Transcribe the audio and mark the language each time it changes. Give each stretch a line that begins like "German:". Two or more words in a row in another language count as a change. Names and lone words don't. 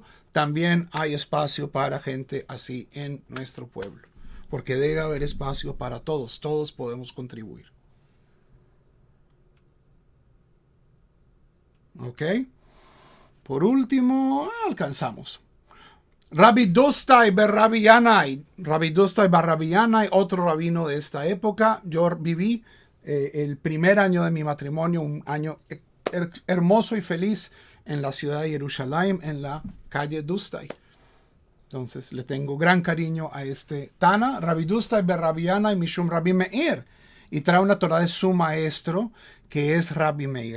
Spanish: También hay espacio para gente así en nuestro pueblo, porque debe haber espacio para todos. Todos podemos contribuir. ¿Ok? Por último, alcanzamos. Rabbi Dostai bar Rabbi Yanai. Rabbi Dostai bar Rabbi Yanai, otro rabino de esta época. Yo viví el primer año de mi matrimonio, un año hermoso y feliz en la ciudad de Jerusalén, en la calle Dostai. Entonces le tengo gran cariño a este Tana, Rabbi Dostai bar Rabbi Yanai Mishum Rabbi Meir, y trae una Torah de su maestro, que es Rabbi Meir.